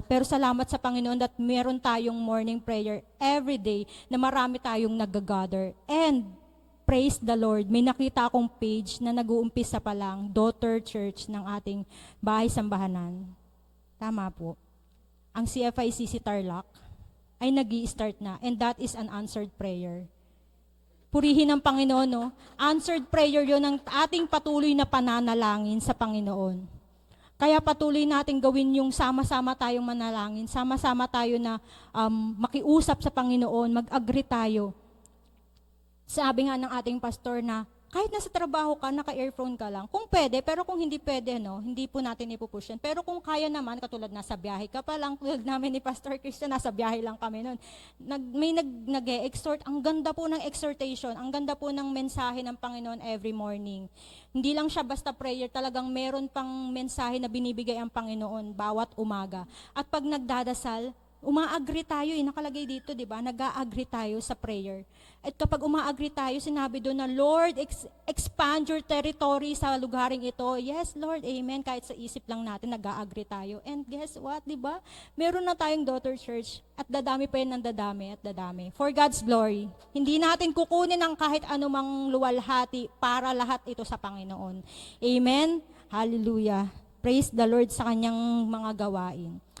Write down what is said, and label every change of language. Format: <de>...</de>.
<tl>Pero salamat sa Panginoon that meron tayong</tl> <en>morning prayer every day</en> <tl>na marami tayong nag-gather.</tl> <en>And praise the Lord,</en> <tl>may nakita akong page na nag-uumpisa pa lang, daughter church ng ating bahay-sambahanan. Tama po. Ang CFICC Tarlac ay nag-i-start na,</tl> <en>and that is an answered prayer.</en> <tl>Purihin ng Panginoon, no?</tl> <en>Answered prayer</en> <tl>yon ng ating patuloy na pananalangin sa Panginoon. Kaya patuloy natin gawin yung sama-sama tayong manalangin, sama-sama tayo na makiusap sa Panginoon, mag-agree tayo. Sabi nga ng ating pastor na kahit nasa trabaho ka, naka-earphone ka lang, kung pwede, pero kung hindi pwede, hindi po natin ipupush yan. Pero kung kaya naman, katulad nasa biyahe ka pa lang, tulad namin ni Pastor Christian, nasa biyahe lang kami noon. May nag-e-exhort, ang ganda po ng exhortation, ang ganda po ng mensahe ng Panginoon every morning. Hindi lang siya basta prayer, talagang meron pang mensahe na binibigay ang Panginoon bawat umaga. At pag nagdadasal, uma-agree tayo, nakalagay dito, di ba? Nag-a-agree tayo sa prayer. At kapag uma-agree tayo, sinabi doon na,</tl> <en>Lord, expand your territory</en> <tl>sa lugaring ito.</tl> <en>Yes, Lord,</en> <tl>amen. Kahit sa isip lang natin, nag-a-agree tayo.</tl> <en>And guess what,</en> <tl>di ba? Meron na tayong daughter church at dadami pa yun ng dadami at dadami.</tl> <en>For God's glory.</en> <tl>Hindi natin kukunin ang kahit anumang luwalhati para lahat ito sa Panginoon. Amen? Hallelujah.</tl> <en>Praise the Lord</en> <tl>sa kanyang mga gawain.</tl>